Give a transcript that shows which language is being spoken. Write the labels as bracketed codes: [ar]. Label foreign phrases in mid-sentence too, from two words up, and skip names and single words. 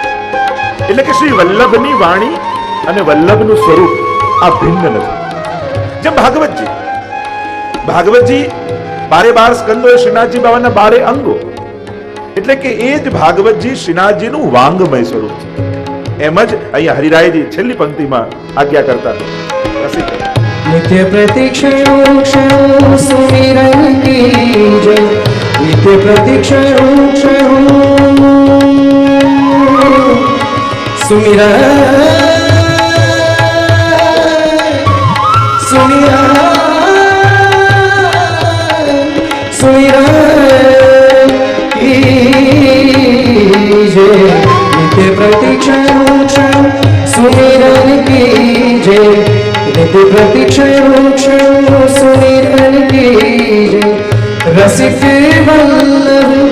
[gu] એટલે કે શ્રી વલ્લભની વાણી અને વલ્લભનું સ્વરૂપ આ ભિન્ન નથી. જેમ ભાગવતજી 12 સ્કંદો એ શ્રીનાથજી બાબાના 12 અંગો, એટલે કે એ જ ભાગવતજી શ્રીનાથજીનું વાંગમય સ્વરૂપ છે. એમ જ અહીંયા હરિરાયજી છેલ્લી પંક્તિમાં આજ્ઞા કરતા [bra] नित्य प्रतीक्षण क्षण सुमिरन कीजय, नित्य प्रतीक्षण क्षण सुमिरन सुमिरन सुमिरन कीजय, नित्य प्रतीक्षण क्षण सुमिरन कीजय, नित्य प्रतीक्षण क्षण सुमिरन कीजय, रसिक वल्लभ